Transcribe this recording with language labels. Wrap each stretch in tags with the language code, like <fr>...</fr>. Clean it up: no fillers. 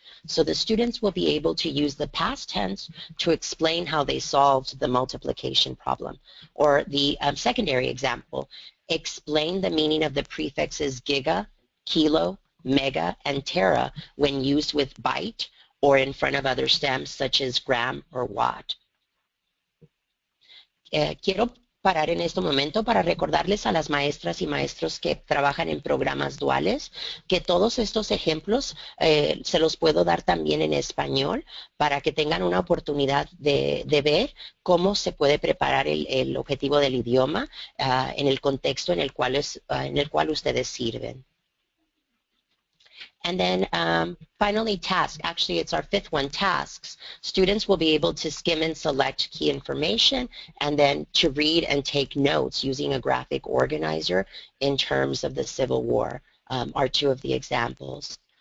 <en>So the students will be able to use the past tense to explain how they solved the multiplication problem. Or the secondary example, explain the meaning of the prefixes giga, kilo, mega, and tera when used with byte or in front of other stems such as gram or watt.</en> <es>Quiero parar en este momento para recordarles a las maestras y maestros que trabajan en programas duales que todos estos ejemplos se los puedo dar también en español para que tengan una oportunidad de ver cómo se puede preparar el objetivo del idioma en el contexto en el cual ustedes sirven.</es> <en>And then finally, tasks. Actually, it's our fifth one, tasks. Students will be able to skim and select key information and then to read and take notes using a graphic organizer in terms of the Civil War are two of the examples.</en>